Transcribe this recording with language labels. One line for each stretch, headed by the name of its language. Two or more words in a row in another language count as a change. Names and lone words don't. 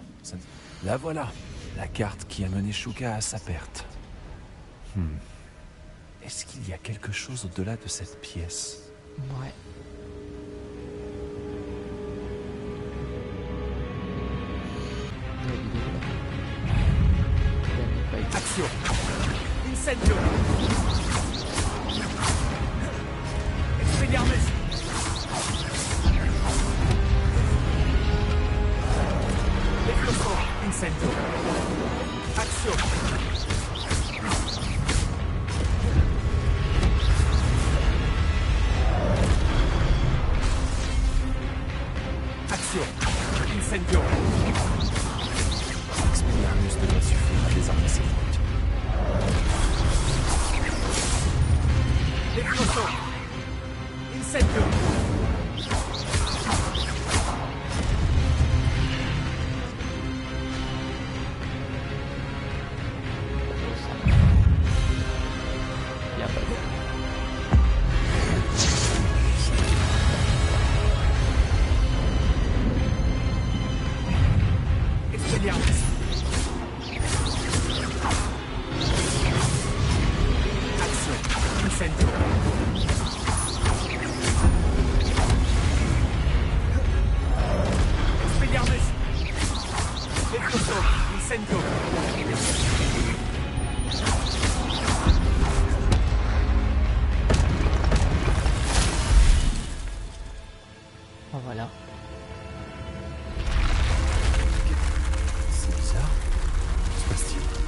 French: La voilà, la carte qui a mené Shuka à sa perte. Est-ce qu'il y a quelque chose au-delà de cette pièce? Ouais. Action! Incendio! Expelliarmus! Exploso! Incendio! Action! Action! Incendio! Expelliarmus devrait suffire à désarmer ses fautes. Exploso! Incendio! Il y a pas de... Expelliarmus! Action! Incendio! Expelliarmus! Exploso! Incendio! Oh, voilà. C'est bizarre. Que se passe-t-il?